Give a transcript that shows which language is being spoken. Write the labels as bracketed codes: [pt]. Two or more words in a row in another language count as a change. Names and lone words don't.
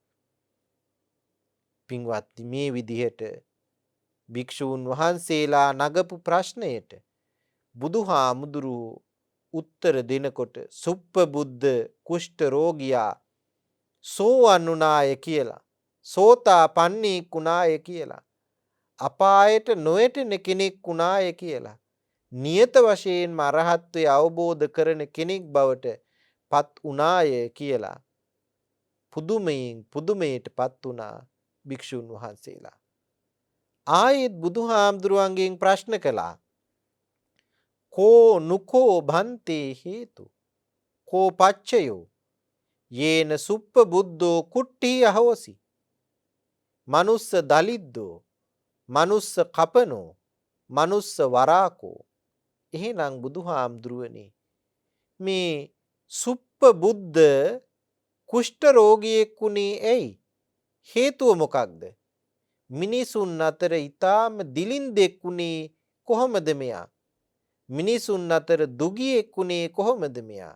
[si] පින්වත්නි, මේ විදිහට භික්ෂූන් වහන්සේලා නගපු ප්‍රශ්නයට බුදුහාමුදුරුවෝ උත්තර දෙනකොට සුප්පබුද්ධ කුෂ්ඨ රෝගියා සෝවන් වුණාය කියලා, සෝතාපන්නේක් වුණාය කියලා, අපායට නොයැටෙන කෙනෙක් වුණාය කියලා, නියත වශයෙන්ම අරහත්වය අවබෝධ කරන කෙනෙක් බවට පත් වුණාය කියලා පුදුමයටපත් වුණා භික්ෂුන් වහන්සේලා. ආයෙත් බුදුහාමුදුරුවන්ගෙන් ප්‍රශ්න කළා. [pi] කෝ නුකෝ භන්තේ හේතු කෝ පච්චයෝ යේන සුප්ප බුද්ධෝ කුට්ටි අහෝසි. මනුස්ස දලිද්දෝ මනුස්ස කපනෝ මනුස්ස වරාකෝ. [si] එහෙනම් බුදුහාමුදුරුවනේ මේ සුප්ප බුද්ධ කුෂ්ඨ රෝගියෙක් වුණේ ඇයි? හේතුව මොකක්ද? මිනිසුන් අතර ඊටාම දිලින්දෙක් වුණේ කොහොමද මෙයා? මිනිසුන් අතර දුගියෙක් වුණේ කොහොමද මෙයා?